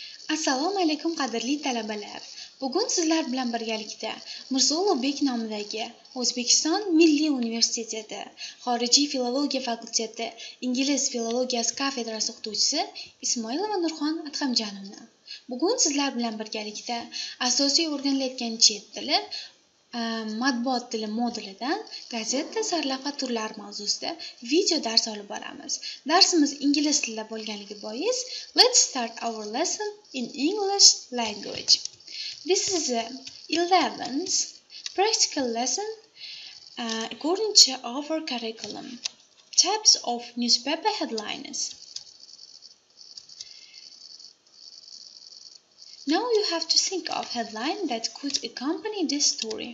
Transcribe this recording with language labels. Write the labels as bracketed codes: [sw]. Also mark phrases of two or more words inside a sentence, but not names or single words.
[uz] Assalomu alaykum qadrli talabalar. Bugun sizlar bilan birgalikda Mavzu nomidagi O'zbekiston Milliy Universiteti Xorижий filologiya fakulteti Ingliz filologiyasi kafedrasi o'qituvchisi Исмоилова Н bugun sizlar bilan birgalikda asosiy o'rganilayotgan chet tili matbuot tili modulidan gazeta sarlavha turlari mavzusida video dars olib boramiz. Darsimiz ingliz tilida bo'lganligi bois, [en] let's start our lesson in English language. This is the 11th practical lesson according to our curriculum. Types of newspaper headlines. Now you have to think of headline that could accompany this story.